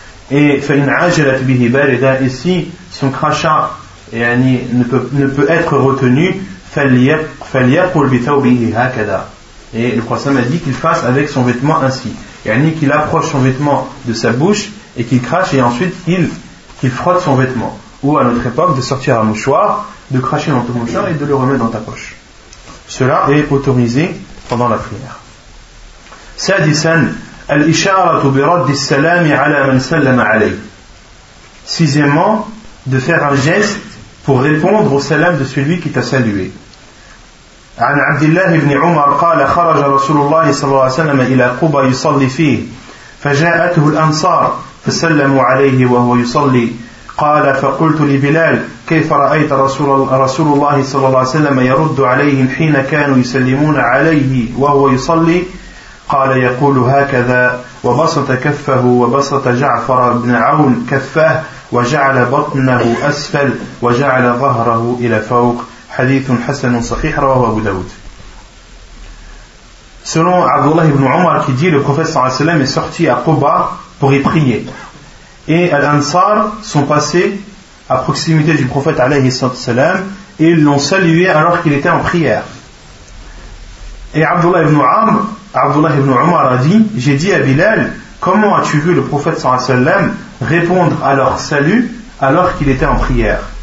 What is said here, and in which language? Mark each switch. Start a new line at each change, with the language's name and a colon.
French: Et
Arabic: فَإِنْ عَجَلَتْ بِهِ بَلِدًا,
French: et si son crachat ne peut être retenu,
Arabic: فَلْيَقُلْ بِثَوْبِهِ هَكَدَا,
French: et le croissant m'a dit qu'il fasse avec son vêtement ainsi, et qu'il approche son vêtement de sa bouche et qu'il crache, et ensuite qu'il frotte son vêtement, ou à notre époque de sortir un mouchoir, de cracher dans ton mouchoir et de le remettre dans ta poche. Cela est autorisé pendant la prière.
Arabic: سَادِسًا الإشارة برد السلام على من سلم عليه.
French: Sixièmement, de faire un geste pour répondre au salam de celui qui t'a salué.
Arabic: عن عبد الله بن عمر قال خرج رسول الله صلى الله عليه وسلم إلى قبى يصلي فيه فجاءته الأنصار فسلموا عليه وهو يصلي قال فقلت لبلال كيف رأيت رسول الله صلى الله عليه وسلم يرد عليهم حين كانوا يسلمون عليه وهو يصلي قال يقول هكذا وبسط كفه وبسط جعفر بن عون كفه وجعل بطنه أسفل وجعل ظهره إلى فوق حديث حسن صحيح رواه أبو داود.
French: Selon Abdullah ibn Omar qui dit, le prophète صلى الله عليه وسلم est sorti à Quba pour y prier, et Al-Ansar sont passés à proximité du prophète عليه الصلاة والسلام et ils l'ont salué alors qu'il était en prière. Et Abdullah ibn Omar a dit, j'ai dit à Bilal, comment as-tu vu le prophète sallallahu alayhi wa sallam répondre à leur salut alors qu'il était en prière?